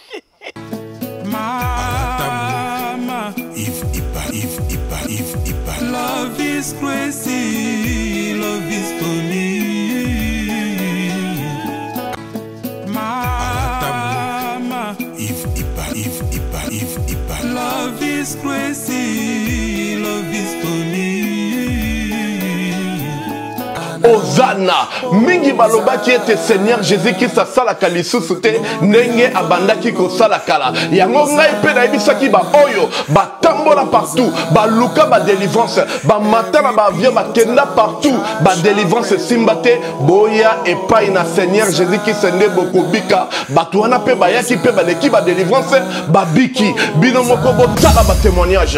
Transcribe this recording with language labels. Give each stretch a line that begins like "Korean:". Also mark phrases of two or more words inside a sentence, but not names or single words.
English: Mama, if love is crazy, love is funny. Mama, if love is crazy, love is funny.
Lingala: Ozana mingi balobaki ete
French: Seigneur Jésus-Christ
Lingala: asalaka lisusu te ndenge abandaki kosalakala yango ngai mpe nayebisaki ba oyo batambola partout baluka ba délivrance bamata na baavion bakenda partout ba délivrance esimba te boya epai na
French: Seigneur Jésus-Christ
Lingala: nde bokobika bato wana mpe bayaki mpe baleki ba délivrance babiki bino moko botala ba témoignage